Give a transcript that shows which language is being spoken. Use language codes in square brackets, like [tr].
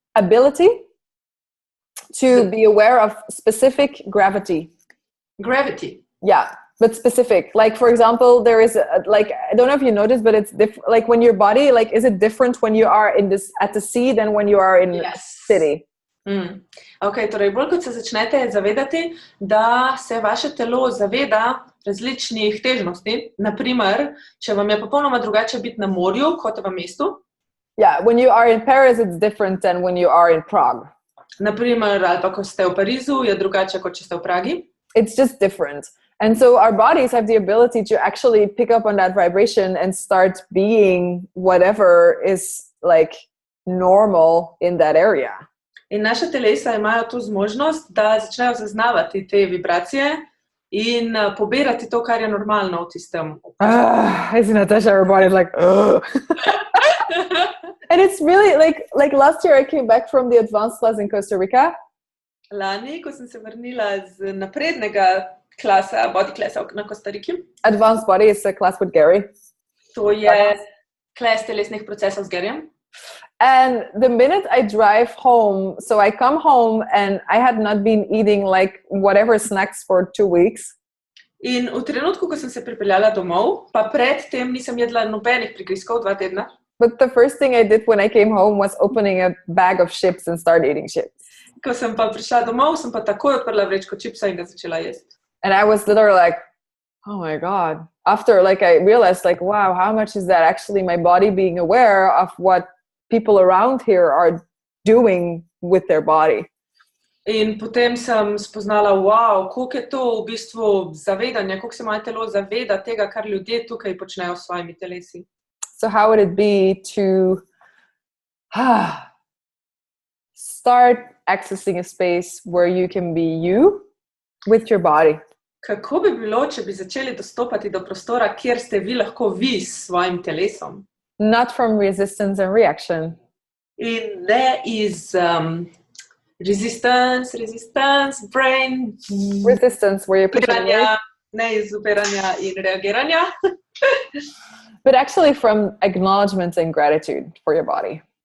[en] ability to be aware of specific gravity. Gravity. Yeah. But specific, like for example, there is like, I don't know if you noticed, but it's different. Like when your body, like, is it different when you are at the sea than when you are in the city? [sl] Okay, torej bolj kot se začnete zavedati, da se vaše telo zaveda različnih težnosti. Naprimer, če vam je popolnoma drugače biti na morju kot v mestu. [en] Yeah, when you are in Paris, it's different than when you are in Prague. [sl] Naprimer, ali pa ko ste v Parizu, je drugače kot če ste v Pragi. [en] It's just different. And so our bodies have the ability to actually pick up on that vibration and start being whatever is like normal in that area. [sl] In naša telesa imajo to zmožnost, da začnejo zaznavati te vibracije in pobirati to, kar je normalno v tistem. [en] Isn't Natasha, our body's like, And it's really like last year I came back from the advanced class in Costa Rica. [sl] Lani, ko sem se vrnila z naprednega klasa, body klasa na Kostariki. [en] Advanced body is a class with Gary. [sl] To je klas telesnih procesov z Garyjem. [en] And the minute I drive home, so I come home and I had not been eating like whatever snacks for 2 weeks. [sl] In v trenutku, ko sem se pripeljala domov, pa pred tem nisem jedla nobenih prigrizkov 2 tedna. [en] But the first thing I did when I came home was opening a bag of chips and start eating chips. [sl] Ko sem pa prišla domov, sem pa takoj odprla vrečko čipsa in ga začela jesti. [en] And I was literally like, oh my God. After like I realized like, wow, how much is that actually my body being aware of what people around here are doing with their body? [sl] In potem sem spoznala, wow, koliko je to v bistvu zavedanje, koliko se moje telo zaveda tega, kar ljudje tukaj počnejo s svojimi telesi. [en] So how would it be to start accessing a space where you can be you with your body? [sl] Kako bi bilo, če bi začeli dostopati do prostora, kjer ste vi lahko vi s svojim telesom? [en] Not from resistance and reaction. [sl] In ne iz resistance, brain. [en] Resistance, where you're pushing away. [sl] Ne iz upiranja in reagiranja. [en] But actually from acknowledgement and gratitude for your body.